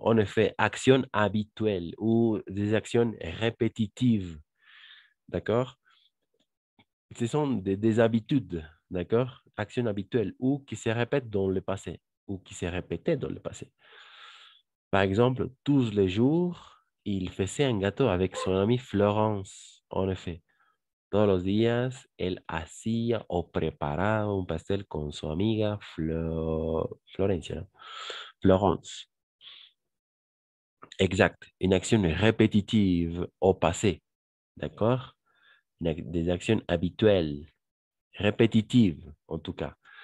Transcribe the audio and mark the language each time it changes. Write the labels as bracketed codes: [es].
[fr] En effet, action habituelle ou des actions répétitives. D'accord? Ce sont des habitudes. D'accord? Actions habituelles ou qui se répètent dans le passé ou qui se répétaient dans le passé. Par exemple, tous les jours, il faisait un gâteau avec son amie Florence. En effet, [es] todos los días él hacía o preparaba un pastel con su amiga Florencia. [fr] Florence. Exact. Une action répétitive au passé. D'accord? Des actions habituelles, répétitives en tout cas.